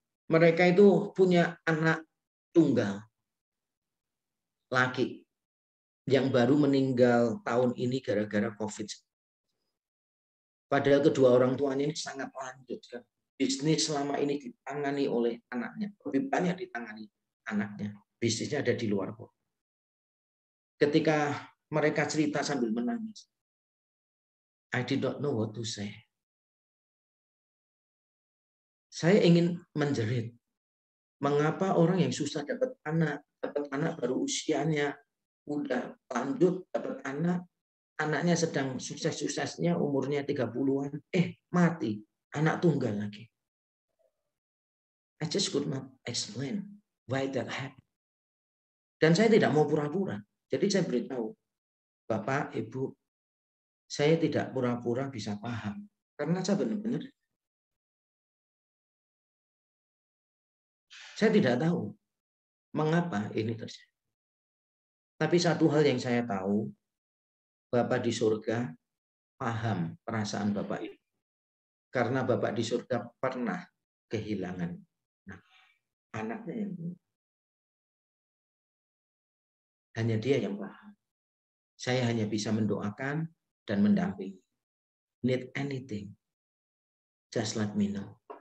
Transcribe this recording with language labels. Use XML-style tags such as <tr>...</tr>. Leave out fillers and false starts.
<id>Mereka itu punya anak tunggal laki yang baru meninggal tahun ini gara-gara COVID. Padahal kedua orang tuanya ini sangat lanjut kan. Bisnis selama ini ditangani oleh anaknya. Lebih banyak ditangani anaknya. Bisnisnya ada di luar kota. Ketika mereka cerita sambil menangis,</id> <en>I did not know what to say.</en> <id>Saya ingin menjerit. Mengapa orang yang susah dapat anak baru usianya udah lanjut, dapat anak, anaknya sedang sukses-suksesnya, umurnya 30-an, mati, anak tunggal lagi.</id> <en>I just could not explain why that happened.</en> <id>Dan saya tidak mau pura-pura. Jadi saya beritahu, Bapak, Ibu, saya tidak pura-pura bisa paham. Karena saya benar-benar, saya tidak tahu mengapa ini terjadi. Tapi satu hal yang saya tahu, Bapak di surga paham perasaan Bapak itu. Karena Bapak di surga pernah kehilangan anaknya yang hanya dia yang paham. Saya hanya bisa mendoakan dan mendampingi.</id> <en>Need anything, just let me know.</en>